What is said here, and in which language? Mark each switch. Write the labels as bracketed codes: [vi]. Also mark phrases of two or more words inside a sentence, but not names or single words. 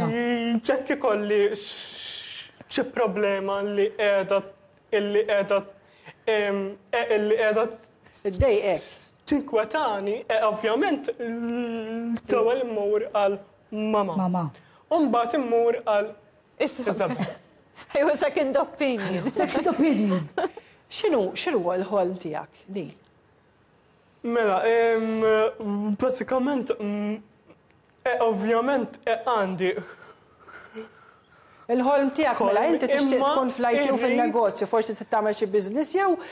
[mt] ċekki kolli xi problema li qiegħda Iddejqek. tinkwetani, ovvjament l-ewwel immur għal mama. Mama. U mbagħad immur għal [en] Isabel. Ejwa second opinion. Second opinion. [mt] X'inhu l-ħolm tiegħek li? Mela, basikament, ovvjament għandi. Il-ħolm tiegħek mela inti tixtieq tkun fl-IT u fin-negozju, forsi tagħmel xi business jew